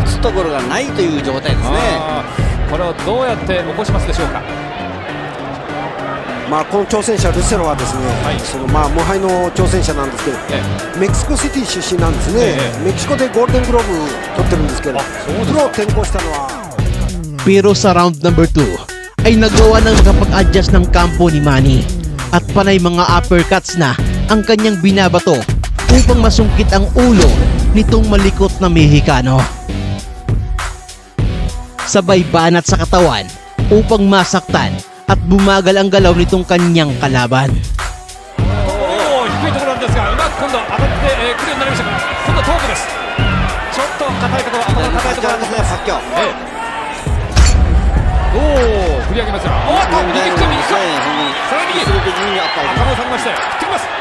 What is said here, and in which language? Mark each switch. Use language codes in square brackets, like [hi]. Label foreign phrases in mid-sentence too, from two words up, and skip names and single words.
[ja] それと低いんでパッキャオが打つところがないという状態ですね。これをどうやって起こしますでしょうか。まあこの挑戦者ルセロはですね、そのまあ無敗の挑戦者なんですけど、メキシコシティ出身なんですね。メキシコでゴールデングローブ取ってるんですけど、プロを転向したのは。 [tl] Pero sa [en] round number [tl] 2 ay nagawa ng makapag-adjust ng kampo ni Manny at panay mga uppercuts na ang kanyang binabato upang masungkit ang ulo nitong malikot na Mexicano. Sabay banat sa katawan upang masaktan at bumagal ang galaw nitong kanyang kalaban. [ja] 低いところなんですが、うまく今度当たってくるようになりましたが、今度は頭部です。ちょっと硬いところ、頭が硬いところなんですね、パッキャオ。振り上げますよ。右利き、右利き。さらに右。頭を下げまして、振ってきます。